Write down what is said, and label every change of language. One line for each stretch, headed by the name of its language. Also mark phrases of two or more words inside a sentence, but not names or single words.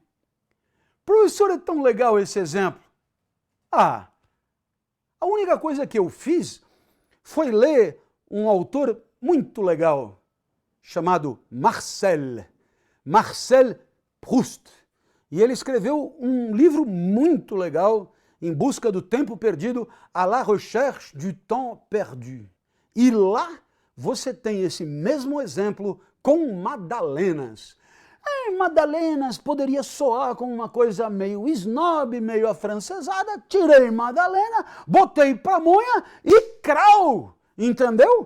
Portuguese: Professor, é tão legal esse exemplo. A única coisa que eu fiz foi ler um autor muito legal chamado Marcel Proust. E ele escreveu um livro muito legal, Em Busca do Tempo Perdido,
French: à la recherche du temps perdu.
Portuguese: E lá você tem esse mesmo exemplo com madalenas. Madalenas poderia soar como uma coisa meio snob, meio afrancesada. Tirei madalena, botei pamonha e crau, entendeu?